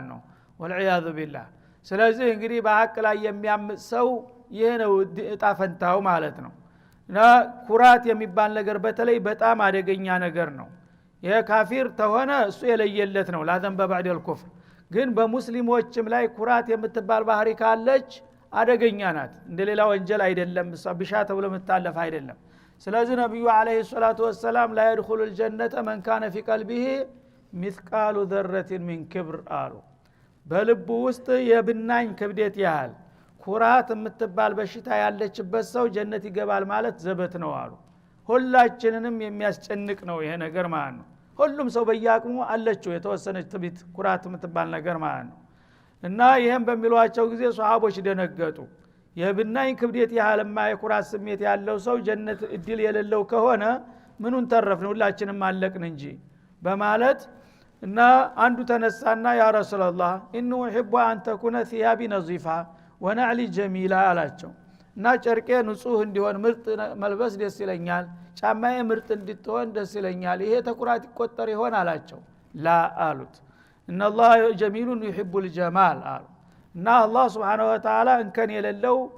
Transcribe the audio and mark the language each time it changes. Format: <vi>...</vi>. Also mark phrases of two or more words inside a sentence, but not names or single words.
<am>ነው።</am> <ar>والعياذ بالله።</ar> <am>ስለዚህ እንግዲህ በሐቅ ላይ የሚያምፅ ሰው ይህ ነው እጣ ፈንታው ማለት ነው። እና ኩራት የሚባል ነገር በተለይ በጣም አደገኛ ነገር ነው። ይሄ ካፊር ተሆነ እሱ የለየለት ነው</am> <ar>لا ذنب بعد الكفر።</ar> <am>ግን በሙስሊሞችም ላይ ኩራት የምትባል ባህሪ ካለች አደገኛ ናት። እንደሌላ ወንጀል አይደለም፣ ብሻ ተብሎ መታለፍ አይደለም። ስለዚህ ነብዩ</am> <ar>عليه الصلاة والسلام</ar> <am>ላ</am> <ar>يدخل الجنه من كان في قلبه مثقال ذره من كبر</ar> <am>አሉ። በልቡ ውስጥ የብናኝ ክብደት ያህል ኩራት የምትባል በሽታ ያለችበት ሰው ጀነት ይገባል ማለት ዘበት ነው አሉ። ሁላችንንም የሚያስጨንቅ ነው ይሄ ነገር ማለት ነው። ሁሉም ሰው በያቅሙ አለችው የተወሰነች ትዕቢት ኩራት የምትባል ነገር ማለት ነው። እና ይሄን በሚሏቸው ጊዜ ሷሃቦች ደነገጡ። የብናኝ ክብደት ያህልማ የኩራት ስሜት ያለው ሰው ጀነት እድል የሌለው ከሆነ ምኑን ተረፍን ሁላችንም አለቅን እንጂ በማለት እና አንዱ ተነሳና</am> <ar>يا رسول الله إني أحب أن تكون ثيابي نظيفة ونعلي جميلة</ar> <am>አላቸው። እና ጨርቄ ንጹህ እንዲሆን ምርጥ መልበስ ደስ ይለኛል፣ ጫማዬ ምርጥ እንድትሆን ደስ ይለኛል። ይሄ ተኩራት ይቆጠር ይሆን አላቸው። ላ አሉት።</am> <ar>إن الله جميل يحب الجمال</ar> <am>አሉ። እና አላህ</am> <ar>سبحانه وتعالى</ar> <am>እንከን የሌለው</am>